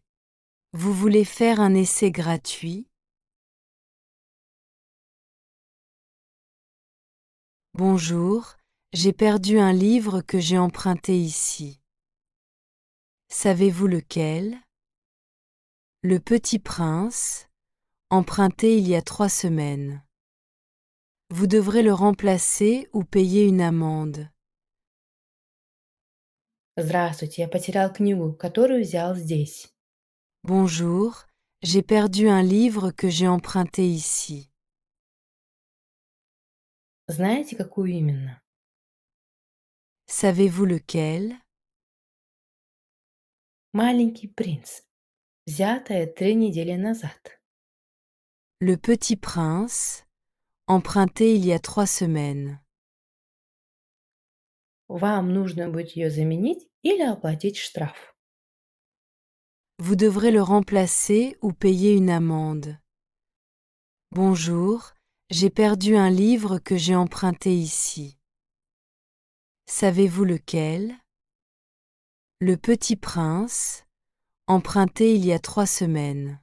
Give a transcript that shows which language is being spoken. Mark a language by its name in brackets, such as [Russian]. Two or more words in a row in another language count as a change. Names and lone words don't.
[French] Vous voulez faire un essai gratuit? Bonjour, j'ai perdu un livre que j'ai emprunté ici. Savez-vous lequel? Le Petit Prince, emprunté il y a 3 semaines. Vous devrez le remplacer ou payer une amende. [Russian] Здравствуйте, я потерял книгу, которую взял здесь. [French] Bonjour, j'ai perdu un livre que j'ai emprunté ici. [Russian] Знаете, какую именно? [French] Savez-vous lequel? [Russian] «Маленький принц», взятая 3 недели назад. [French] Le Petit Prince, emprunté il y a 3 semaines. [Russian] Вам нужно будет ее заменить или оплатить штраф. [French] Vous devrez le remplacer ou payer une amende. Bonjour, j'ai perdu un livre que j'ai emprunté ici. Savez-vous lequel? Le Petit Prince, emprunté il y a 3 semaines.